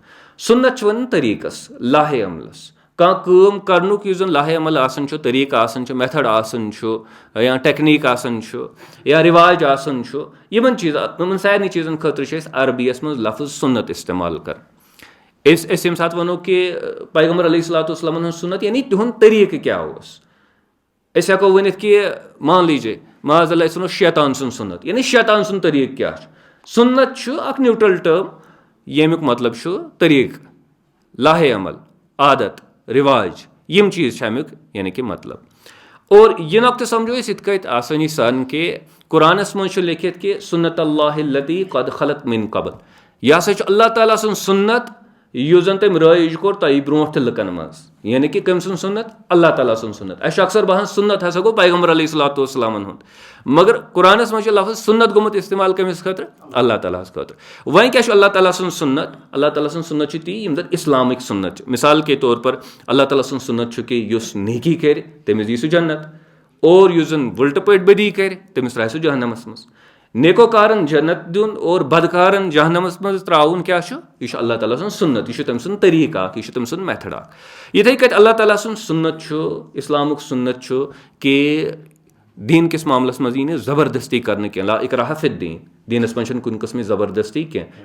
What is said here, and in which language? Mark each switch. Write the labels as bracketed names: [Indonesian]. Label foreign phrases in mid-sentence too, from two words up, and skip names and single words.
[Kashmiri] سُنت چھِ وَنان طریٖقس, لاہے عملس, کانٛہہ کٲم کرنُک یُس زن لاہے عمل آسان چھُ, طریٖقہٕ آسان چھُ, میتھڈ آسان چھُ, یا ٹیکنیٖک آسان چھُ, یا رِواج آسان چھُ, یِمن سارنٕے چیٖزن خٲطرٕ چھِ أسۍ عربیس منٛز لفظ سُنت استعمال کران. أسۍ ییٚمہِ ساتہٕ وَنو کہِ پیغمبر [Arabic] علیہ الصلوۃ والسلامن [Kashmiri] ہُنٛد سُنت یعنی تِہُنٛد طریٖقہٕ کیٛاہ اوس. أسۍ ہٮ۪کو ؤنِتھ کہِ [Urdu] مان لیجیے [Arabic] معاذ اللہ [Kashmiri] أسۍ وَنو شیطان سُنٛد سُنت یعنی شیطان سُنٛد طریٖقہٕ کیٛاہ چھُ. سُنت چھُ اکھ [English] neutral term [Kashmiri] ییٚمیُک مطلب چھُ طریٖقہٕ, لاہے عمل, عادت, رِواج, یِم چیٖز چھِ امیُک یعنی کہِ مطلب. اور یہِ نۄقطہٕ سمجھو أسۍ یِتھ کٲٹھۍ آسٲنی سان کہِ قرآنس منٛز چھُ لیکھِتھ کہِ [Arabic] سُنت اللہ التی قد خلت من قبل. [Kashmiri] یہِ ہسا چھُ اللہ تعالیٰ سُنٛد سُنت یُس زن تٔمۍ رٲیِج کوٚر تۄہہِ برونٛٹھ تہِ لُکن منٛز, یعنی کہِ کٔمۍ سُنٛد سُنت, اللہ تعالیٰ سُنٛد سُنت. اَسہِ چھُ اکثر باسان سُنت ہسا گوٚو پیغمبر [Arabic] علیہ الصلوۃ والسلامن [Kashmiri] ہُنٛد, مگر قرآنس منٛز چھُ لفظ سُنت گوٚمُت استعمال کٔمِس خٲطرٕ, اللہ تعالیٰ ہس خٲطرٕ. وۄنۍ کیٛاہ چھُ اللہ تعالیٰ سُنٛد سُنت؟ اللہ تعالیٰ سُنٛد سُنت چھُ تی یِم زن اِسلامٕکۍ سُنت چھِ. [Urdu] مِثال کے طور پر [Kashmiri] اللہ تعالیٰ سُنٛد سُنت چھُ کہِ یُس نیکی کرِ تٔمِس یی سُہ جنت, اور یُس زن وٕلٹہٕ پٲٹھۍ بدی کرِ تٔمِس ترٛایہِ سُہ جہنمس منٛز. نیکوکارن جنت دیُن اور بدکارن جہنمس منٛز ترٛاوُن کیٛاہ چھُ؟ یہِ چھُ اللہ تعالیٰ سُنٛد سُنت, یہِ چھُ تٔمۍ سُنٛد طریٖقہٕ اکھ, یہِ چھُ تٔمۍ سُنٛد میتھڈ اکھ. یِتھٕے کٔنۍ اللہ تعالیٰ سُنٛد سُنت چھُ, اِسلامُک سُنت چھُ کہِ دیٖن کِس معاملس منٛز یی نہٕ زبردستی کرنہٕ کینٛہہ, [Arabic] لا اِکراہ فی الدیٖن, [Kashmiri] دیٖنس منٛز چھنہٕ کُنہِ قٕسمٕچ زبردستی کینٛہہ.